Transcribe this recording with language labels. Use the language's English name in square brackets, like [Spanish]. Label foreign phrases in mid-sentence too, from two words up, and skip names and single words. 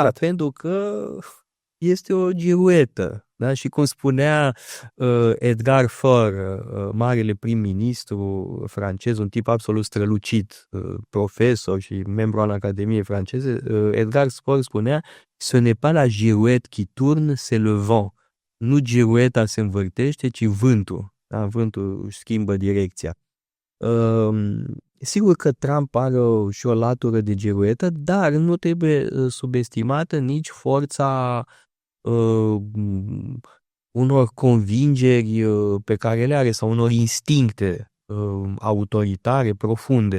[Romanian] Da, pentru că este o giruetă. Da? Și cum spunea Edgar Faure, marele prim-ministru francez, un tip absolut strălucit, profesor și membru al Academiei franceze, Edgar Faure spunea: [French] "Ce n'est pas la girouette qui tourne, c'est le vent." [Romanian] Nu girueta se învârtește, ci vântul. Da? Vântul își schimbă direcția. Sigur că Trump are și o latură de giruetă, dar nu trebuie subestimată nici forța unor convingeri pe care le are sau unor instincte autoritare profunde.